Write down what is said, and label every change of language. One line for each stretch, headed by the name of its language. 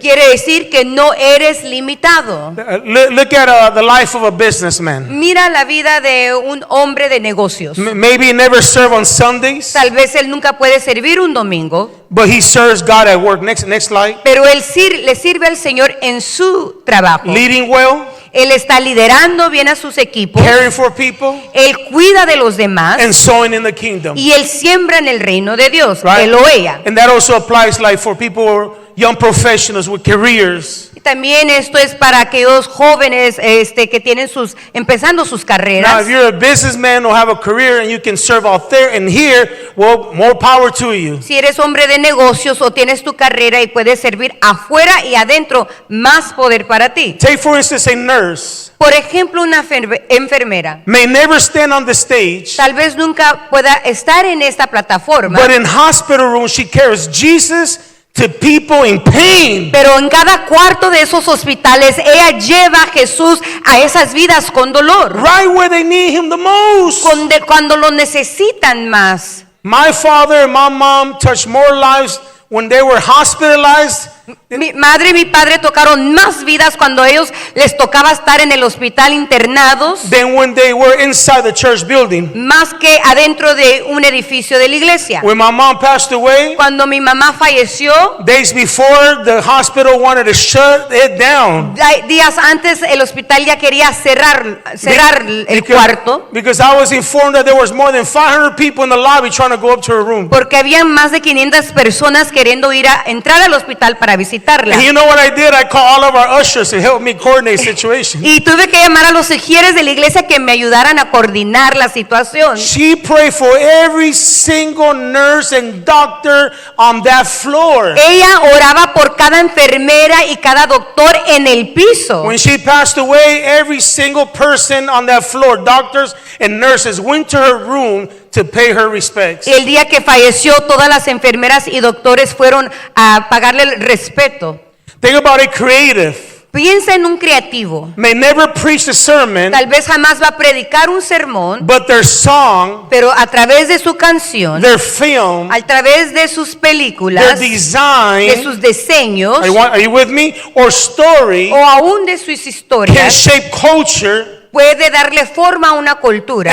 Spanish: quiere decir que no eres limitado.
English: Look at the life of a businessman.
Spanish: Mira la vida de un hombre de negocios.
English: Maybe he never served on Sundays,
Spanish: Tal vez él nunca puede servir un domingo,
English: but he serves God at work. Next slide.
Spanish: pero él le sirve al Señor en su trabajo.
English: Leading well,
Spanish: Él está liderando bien a sus equipos,
English: caring for people,
Spanish: él cuida de los demás
English: and sowing in the kingdom.
Spanish: y él siembra en el reino de Dios,
English: Right?
Spanish: él o ella.
English: And that also applies like for people, young professionals with careers.
Spanish: También esto es para aquellos jóvenes que tienen empezando sus
English: Now,
Spanish: carreras.
English: if you're a businessman or have a career and you can serve out there and here, well, more power to you.
Spanish: Si eres hombre de negocios o tienes tu carrera y puedes servir afuera y adentro, más poder para ti.
English: Take, for instance, a nurse
Spanish: Por ejemplo, una enfermera
English: may never stand on the stage,
Spanish: tal vez nunca pueda estar en esta plataforma,
English: but in hospital rooms, she carries Jesus to people in pain.
Spanish: pero en cada cuarto de esos hospitales ella lleva a Jesús a esas vidas con dolor,
English: Right where they need him the most.
Spanish: cuando lo necesitan más.
English: My father and my mom touched more lives when they were hospitalized,
Spanish: Mi madre y mi padre tocaron más vidas cuando ellos les tocaba estar en el hospital internados,
English: than when they were inside the church building.
Spanish: más que adentro de un edificio de la iglesia.
English: When my mom passed away,
Spanish: Cuando mi mamá falleció,
English: days before, the hospital wanted to shut it down.
Spanish: días antes el hospital ya quería cerrar el
English: Because-
Spanish: cuarto,
English: Because I was informed that there was more than 500 people in the lobby trying to go up to her room.
Spanish: porque había más de 500 personas queriendo entrar al hospital para visitarla.
English: And you know what I did? I called all of our ushers to help me coordinate the situation.
Spanish: Y tuve que llamar a los ujieres de la iglesia que me ayudaran a coordinar la situación.
English: She prayed for every single nurse and doctor on that floor.
Spanish: Ella oraba por cada enfermera y cada doctor en el piso.
English: When she passed away, every single person on that floor, doctors and nurses, went to her room to pay her respects.
Spanish: El día que falleció, todas las enfermeras y doctores fueron a pagarle el respeto.
English: Think about it, creative.
Spanish: Piensa en un creativo.
English: May never preach a sermon,
Spanish: Tal vez jamás va a predicar un sermón,
English: but their song,
Spanish: pero a través de su canción,
English: their film,
Spanish: a través de sus
English: their
Spanish: películas, de
English: design,
Spanish: sus diseños
English: are you with me? Or story
Spanish: o aún de sus
English: can
Spanish: historias,
English: shape culture
Spanish: puede darle forma a una cultura